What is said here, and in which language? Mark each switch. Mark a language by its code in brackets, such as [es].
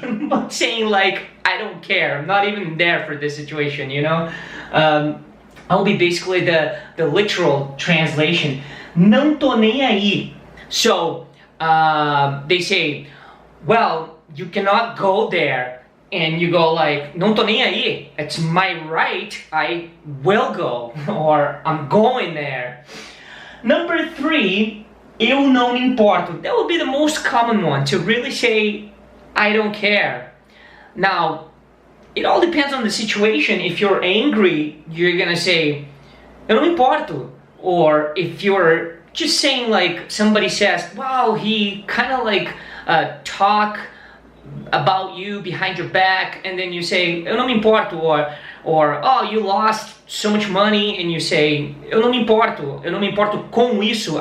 [en] I'm saying like, I don't care. I'm not even there for this situation, you know? I'll be basically the literal translation. [pt] Não tô nem aí. [en] So, they say, well, you cannot go there. And you go like, [pt] não tô nem aí. [en] It's my right. I will go. Or I'm going there. Number 3, [pt] eu não me importo. [en] That would be the most common one, to really say, I don't care. Now, it all depends on the situation. If you're angry, you're gonna say, [pt] eu não me importo. [en] Or if you're just saying like, somebody says, wow, he kind of like talk about you behind your back, and then you say, [pt] eu não me importo. [en] Or oh, you lost so much money, and you say, [pt] eu não me importo com isso.